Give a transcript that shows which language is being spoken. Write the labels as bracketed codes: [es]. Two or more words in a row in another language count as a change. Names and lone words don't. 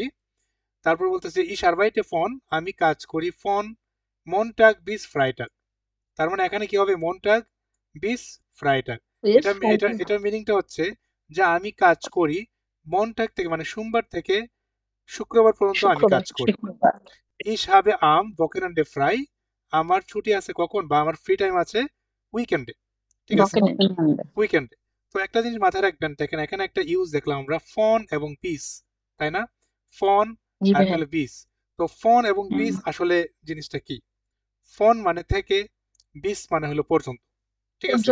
[bn] তারপর বলতেছে [de] ich arbeite von, [bn] আমি কাজ করি [de] von Montag bis Freitag. [bn] তার মানে এখানে কি হবে [de] Montag bis Freitag. [bn] ইয়েস এটা এটা ফ্রাইডে। এটার মিনিংটা হচ্ছে যে আমি কাজ করি মনটাগ থেকে মানে সোমবার থেকে শুক্রবার পর্যন্ত আমি শুক্রবার। কাজ করি। শুক্রবার। [de] ইশ habe am Wochenende frei, [bn] আমার ছুটি আছে কখন বা আমার ফ্রি টাইম আছে উইকেন্ডে। ঠিক আছে, বকেনেন। উইকেন্ডে। তো একটা জিনিস মাথায় রাখবেন, দেখেন এখানে একটা ইউজ দেখলাম আমরা ফন এবং পিস, তাই না? ফন জি আর ভাইয়া। হলো বিস। তো ফন এবং হুম। বিস আসলে জিনিসটা কি? ফন মানে থেকে, বিস মানে হলো পর্যন্ত। ঠিক আছে,